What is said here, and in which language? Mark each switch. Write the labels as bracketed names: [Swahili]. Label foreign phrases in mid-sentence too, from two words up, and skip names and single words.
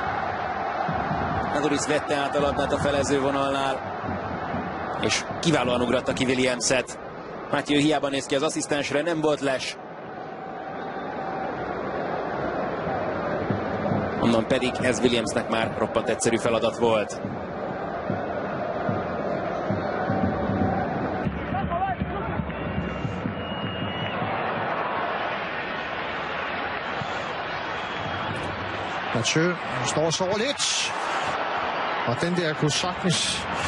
[Hungarian] Adoris vette át a labdát a felezővonalnál, és kiválóan ugratta ki Williamset. Mathieu hiába néz ki az asszisztensre, nem volt les. Onnan pedig ez Williamsnek már roppant egyszerű feladat volt. [Danish] Mathieu står og sover lidt. Og den der kunne sagtens...